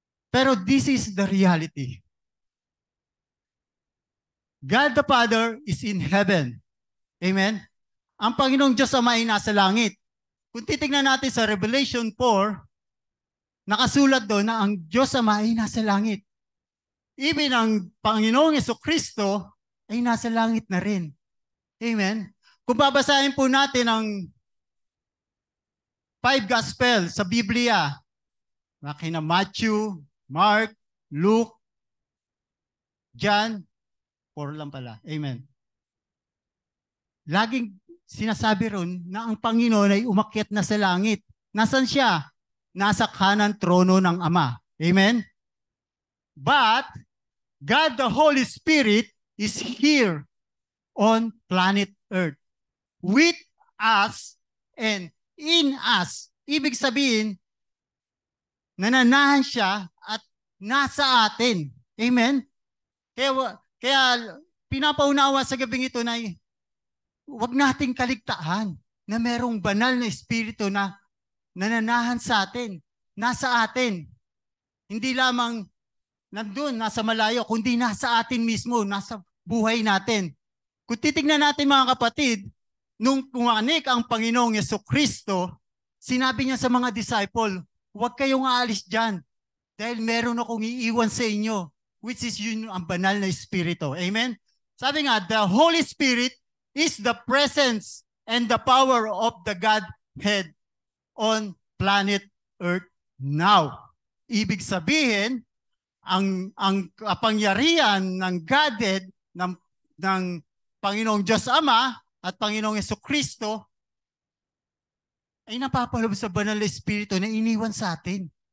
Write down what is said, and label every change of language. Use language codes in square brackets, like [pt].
[tl] Pero [en] this is the reality. God the Father is in heaven. Amen? [tl] Ang Panginoong Diyos Ama ay nasa langit. Kung titignan natin sa Revelation 4, nakasulat doon na ang Diyos Ama ay nasa langit. [en] Even [tl] ang Panginoong Jesucristo ay nasa langit na rin. Amen? Kung babasahin po natin ang 5 Gospel sa Biblia, kina Matthew, Mark, Luke, John, 4 lang pala. Amen. Laging sinasabi ron na ang Panginoon ay umakyat na sa langit. Nasaan siya? Nasa kanan trono ng Ama. Amen? [en] But, God the Holy Spirit is here on planet Earth with us and in us. [tl] Ibig sabihin, nananahan siya at nasa atin. Amen? Kaya pinapaunawa sa gabing ito na huwag nating kaligtaan na merong banal na Espiritu na nananahan sa atin, nasa atin. Hindi lamang nandun, nasa malayo, kundi nasa atin mismo, nasa buhay natin. Kung titignan natin mga kapatid, nung pumanik ang Panginoong Jesucristo, sinabi niya sa mga disciple, huwag kayong aalis dyan dahil meron akong iiwan sa inyo, [en] which is [tl] yun ang banal na Espiritu. [en] Amen? [tl] Sabi nga, [en] the Holy Spirit is the presence and the power of the Godhead on planet Earth now. [tl] Ibig sabihin, ang kapangyarihan ng Godhead ng Panginoong Diyos Ama at Panginoong Jesucristo ay napapaloob sa banal na Espiritu na iniwan sa atin.